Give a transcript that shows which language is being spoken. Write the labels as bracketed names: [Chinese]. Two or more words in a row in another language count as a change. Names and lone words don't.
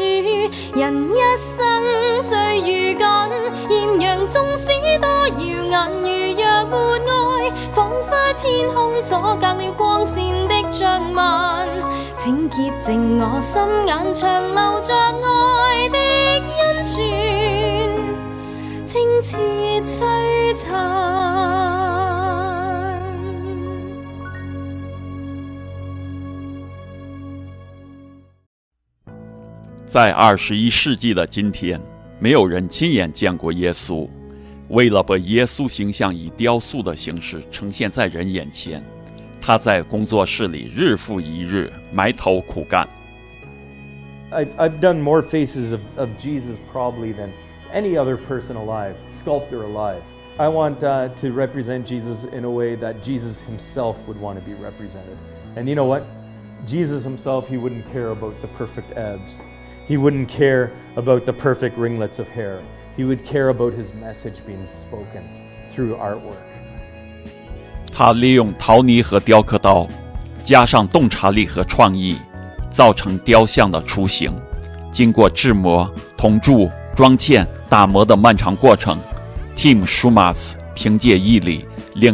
[Chinese] 人一生最如緊，豔陽縱使多耀眼，如若沒愛，彷彿天空阻隔了光線的障紋。請潔淨我心眼，長留着愛的恩泉，清澈璀璨。在21世纪的今天，没有人亲眼见过耶稣。为了把耶稣形象以雕塑的形式呈现在人眼前，他在工作室里日复一日埋头苦干。 [English] I've done more faces of Jesus probably than any other person alive, sculptor alive. I want to represent Jesus in a way that Jesus himself would want to be represented. And you know what? Jesus himself, he wouldn't care about the perfect abs. He wouldn't care about the perfect ringlets of hair. He would care about his message being spoken through artwork. [Chinese] 他利用陶泥和雕刻刀，加上洞察力和创意，造成雕像的雏形。经过制模、铜铸、装嵌、打磨的漫长过程， Tim Schmalz 凭借毅力，令